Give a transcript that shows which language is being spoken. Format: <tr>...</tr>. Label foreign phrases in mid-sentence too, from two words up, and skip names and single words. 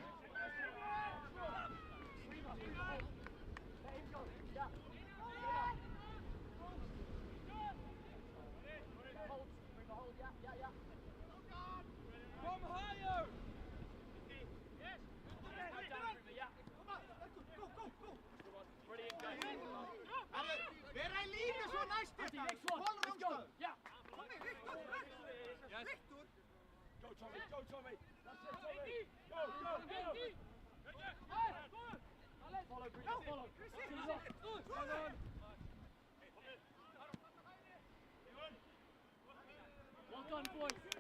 <en>Let him go. Yeah. Hold. Bring the hold. Yeah. From higher. Yes. Down, Grima, yeah. Brilliant game.</en> <is>Vera í línu svo næst Andy, þetta.</is> <en>next one. Let's go. Yeah. Tommy, Viktor. Viktor. Go, Tommy. Go, Tommy. That's it, Tommy. Go. Follow, Grima. Follow. To the left. Come on. Well done, boys.</en>